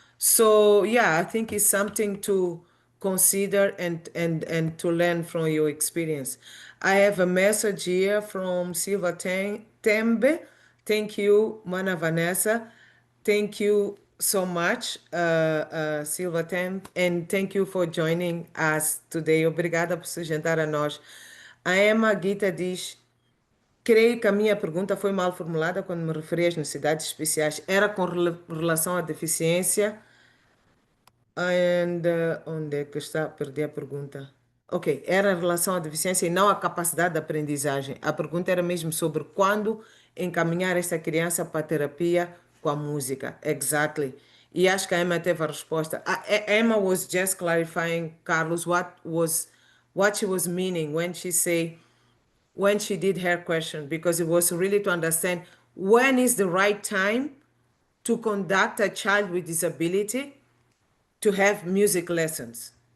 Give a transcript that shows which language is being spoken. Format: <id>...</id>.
<en>So yeah, I think it's something to consider and to learn from your experience. I have a message here from Silva Tembe. Thank you, Mana Vanessa. Thank you so much, Silva Tembe, and thank you for joining us today.</en> <pt>Obrigada por se juntar a nós. A Emma Guita diz: creio que a minha pergunta foi mal formulada quando me referi às necessidades especiais. Era com relação à deficiência. And, onde é que está? Perdi a pergunta. Ok, era em relação à deficiência e não à capacidade de aprendizagem. A pergunta era mesmo sobre quando encaminhar esta criança para a terapia com a música. Exactly. E acho que a Emma teve a resposta.</pt> <en>A Emma was just clarifying, Carlos, what she was meaning when she did her question, because it was really to understand when is the right time to conduct a child with disability to have music lessons.</en>